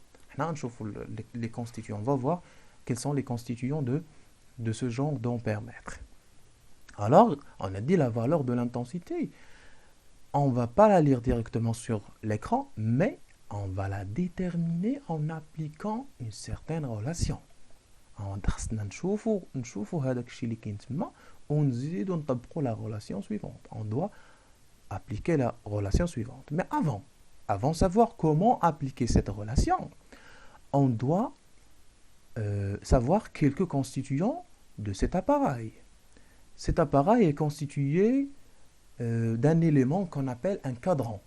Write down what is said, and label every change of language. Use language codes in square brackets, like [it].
[ar] حنا نشوفوا [fr] les constituants. On va voir quels sont les constituants de ce genre d'ampèremètre. Alors, on a dit la valeur de l'intensité. On ne va pas la lire directement sur l'écran, mais on va la déterminer en appliquant une certaine relation. [ar] خصنا نشوفوا هذاك الشيء اللي كاين تما ونزيدوا نطبقوا [fr] la relation suivante. On doit appliquer la relation suivante. Mais avant de savoir comment appliquer cette relation, on doit savoir quelques constituants de cet appareil. Cet appareil est constitué d'un élément qu'on appelle un cadran.